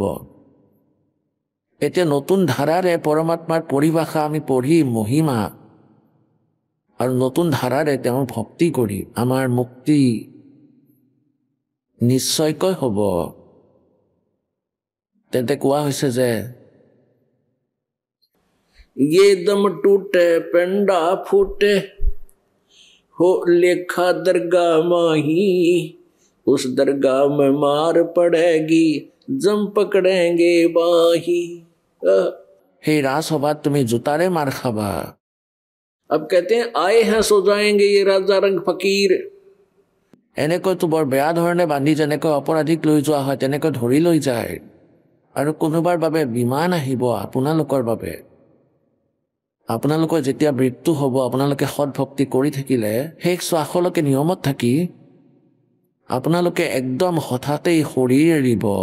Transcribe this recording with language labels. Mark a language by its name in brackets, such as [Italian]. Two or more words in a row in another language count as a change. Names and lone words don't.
[Assamese] এতিয়া নতুন ধাৰাৰে পৰমাত্মাৰ পৰিভাষা আমি পঢ়ি মহিমা আৰু নতুন ধাৰাৰে তেওঁৰ ভক্তি কৰি আমাৰ মুক্তি নিশ্চয়কৈ হ'ব। তেন্তে কোৱা হৈছে যে [Hindi] ये दम टूटे पेंडा फूटे हो लेखा दरगाह माही, उस दरगाह में मार पड़ेगी जम पकड़ेंगे बाही। हे राजसभा तुम्हें जुतारे मार खाबा। अब कहते हैं आए हैं सो जाएंगे ये राजा रंग फकीर। [Assamese] এনেকৈ তো বৰ বেয়া ধৰণে বান্ধি যেনেকৈ অপৰাধীক লৈ যোৱা হয় তেনেকৈ ধৰি লৈ যায়, আৰু কোনোবাৰ বাবে বিমান আহিব আপোনালোকৰ বাবে। আপোনালোকৰ যেতিয়া মৃত্যু হ'ব, আপোনালোকে সৎ ভক্তি কৰি থাকিলে শেষ শ্বাসলৈকে নিয়মত থাকি আপোনালোকে একদম হঠাতেই শৰীৰ এৰিব।